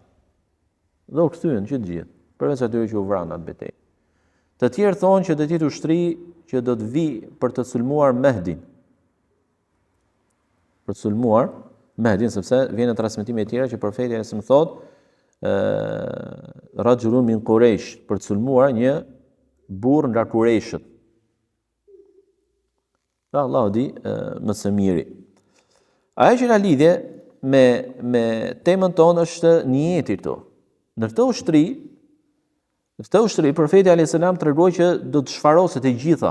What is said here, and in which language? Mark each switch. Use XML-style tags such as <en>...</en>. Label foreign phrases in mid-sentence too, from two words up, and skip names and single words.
<sq>Dhe u kthyen që të gjithë, përveç atyre që u vranë atë betejë. Të tjerë thonë që do të jetë ushtri që do të vi për të sulmuar Mehdin. Për të sulmuar Mehdin, sepse vjen në transmetime të tjera që profeti më thotë</sq> <ar>رجل من قريش,</ar> <sq>për të sulmuar një burr nga Qurayshët. Dhe Allahu di më së miri. Ajo që ka lidhje me temën tonë është niyeti këtu. Në këtë ushtri, profeti</sq> <ar>عليه السلام</ar> <sq>tregoi që do të shfaroset e gjitha.</sq>